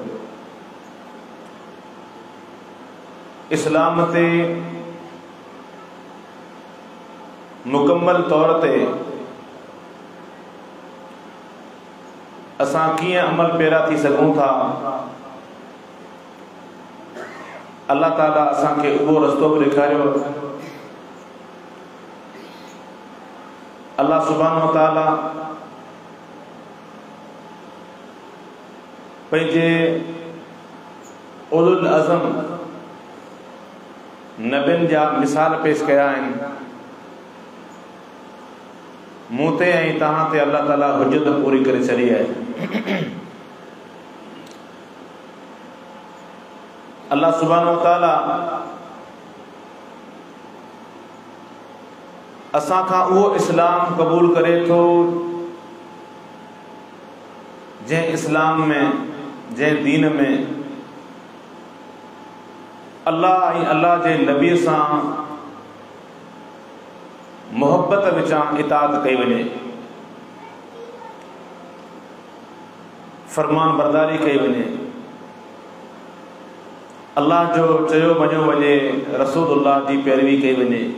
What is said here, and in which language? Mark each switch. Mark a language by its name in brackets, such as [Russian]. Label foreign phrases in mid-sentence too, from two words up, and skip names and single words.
[Sindhi] इस्लाम ते मुकम्मल तौर ते असां कीअं अमल पैरा थी सघूं था, अल्लाह ताला असांखे उहो रस्तो बि ॾेखारियो। अल्लाह [Arabic] سبحانه وتعالى [Sindhi] पंहिंजे [Arabic] أولو العزم [Sindhi] नबियुनि जा मिसाल पेश कया आहिनि। मूं ते ऐं तव्हां ते अल्लाह ताला हुज्जत पूरी करे छॾी आहे। अल्लाह [Arabic] سبحانه وتعالى [Sindhi] असां खां उहो इस्लाम क़बूल करे थो जंहिं इस्लाम में, जंहिं दीन में अल्लाह ऐं अल्लाह जे नबीअ सां मोहब्बत विचां इताअत कई वञे, फरमान बरदारी कई वञे, अल्लाह जो चयो मञियो वञे, रसूलुल्लाह जी पैरवी कई वञे।